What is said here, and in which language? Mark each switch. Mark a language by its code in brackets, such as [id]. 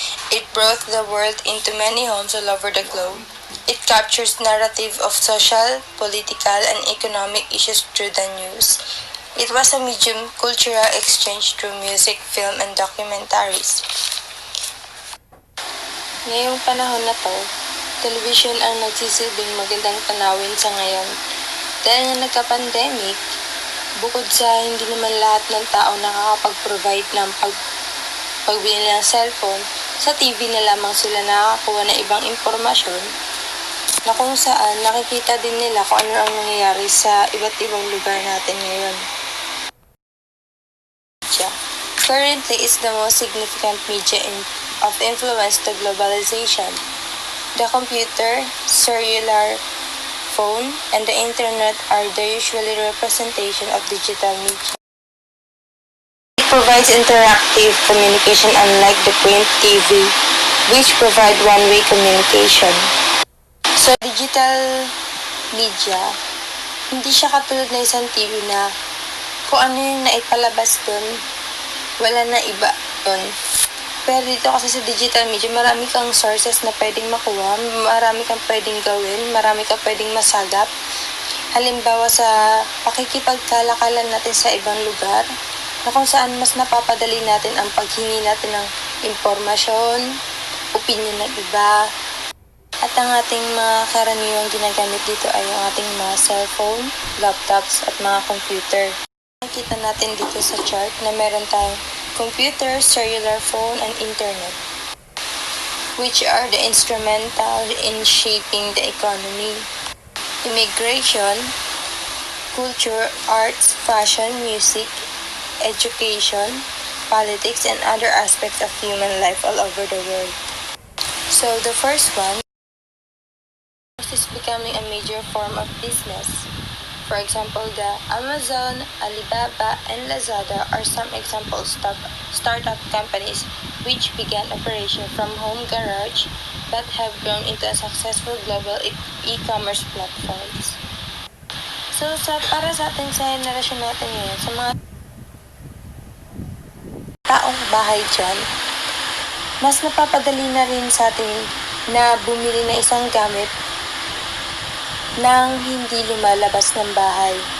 [en] It brought the world into many homes all over the globe. It captures narrative of social, political, and economic issues through the news. It was a medium cultural exchange through music, film, and documentaries. [tl] Ngayong panahon na to, television ang nagsisilbing magandang tanawin sa ngayon. Dahil nga nagka-pandemic, bukod sa hindi naman lahat ng tao nakakapag-provide ng pagbili ng cellphone, sa TV na lamang sila nakakakuha ng ibang impormasyon na kung saan nakikita din nila kung ano ang nangyayari sa iba't ibang lugar natin ngayon. [en] Currently, it's the most significant media of influence to globalization. The computer, cellular phone, and the internet are the usually representation of digital media. It provides interactive communication unlike the print TV, which provide one-way communication. [tl] So, digital media, hindi siya katulad na isang TV na kung ano yung naipalabas dun, wala na iba dun. Pero dito kasi sa digital media, marami kang sources na pwedeng makuha, marami kang pwedeng gawin, marami kang pwedeng masagap. Halimbawa sa pakikipagkalakalan natin sa ibang lugar, na kung saan mas napapadali natin ang paghingi natin ng impormasyon, opinion ng iba. At ang ating mga karaniwang ginagamit dito ay ang ating mga cellphone, laptops, at mga computer. Nakikita natin dito sa chart na meron tayong [en] computer, cellular phone, and internet, which are the instrumental in shaping the economy, immigration, culture, arts, fashion, music, education, politics, and other aspects of human life all over the world. So the first one is becoming a major form of business. For example, the Amazon, Alibaba, and Lazada are some example startup companies which began operation from home garage but have grown into a successful global e-commerce platforms. [tl] So, para sa atin sa henerasyon natin ngayon, sa mga taong bahay dyan, mas napapadali na rin sa atin na bumili ng isang gamit nang hindi lumalabas ng bahay.